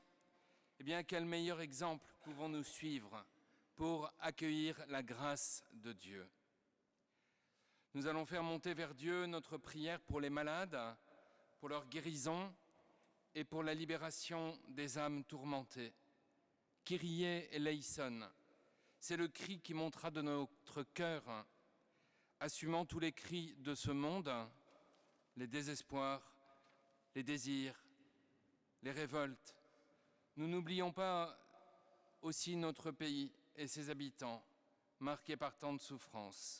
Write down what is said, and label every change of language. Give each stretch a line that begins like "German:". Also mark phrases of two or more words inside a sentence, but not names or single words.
French: Eh bien, quel meilleur exemple pouvons-nous suivre pour accueillir la grâce de Dieu? Nous allons faire monter vers Dieu notre prière pour les malades, pour leur guérison et pour la libération des âmes tourmentées.
Greek: Kyrie eleison,
French: c'est le cri qui montera de notre cœur, assumant tous les cris de ce monde, les désespoirs, les désirs, les révoltes. Nous n'oublions pas aussi notre pays et ses habitants, marqués par tant de souffrances.